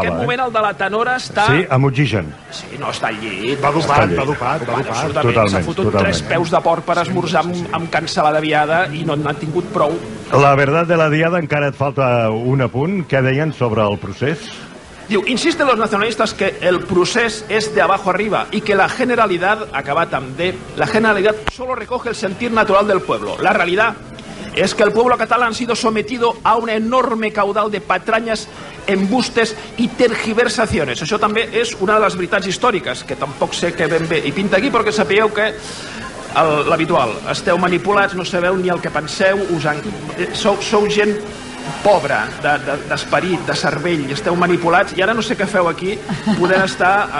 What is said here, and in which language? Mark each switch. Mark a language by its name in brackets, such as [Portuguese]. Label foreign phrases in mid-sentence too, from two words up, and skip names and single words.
[Catalan] En aquest moment el de la tenora està... Sí, amb oxigen. Sí, no, està al llit. Va dopat. S'ha fotut 3 peus de porc per esmorzar amb cancel·lada viada i no n'han tingut prou. [Spanish] La verdad [Catalan] de la diada encara et falta un apunt. Què deien sobre el procés? Diu, [Spanish] insisten los nacionalistas que el procés es de abajo arriba y que la generalidad, [Catalan] acabat amb D, [Spanish] la generalidad solo recoge el sentir natural del pueblo. La realidad es que el pueblo catalán ha sido sometido a un enorme caudal de patrañas, embustes i tergiversaciones. [Catalan] Això també és una de les veritats històriques, que tampoc sé que ben bé hi pinta aquí, perquè sapigueu que l'habitual, esteu manipulats, no sabeu ni el que penseu, sou gent pobra, d'esperit, de cervell, esteu manipulats, i ara no sé què feu aquí, podent estar...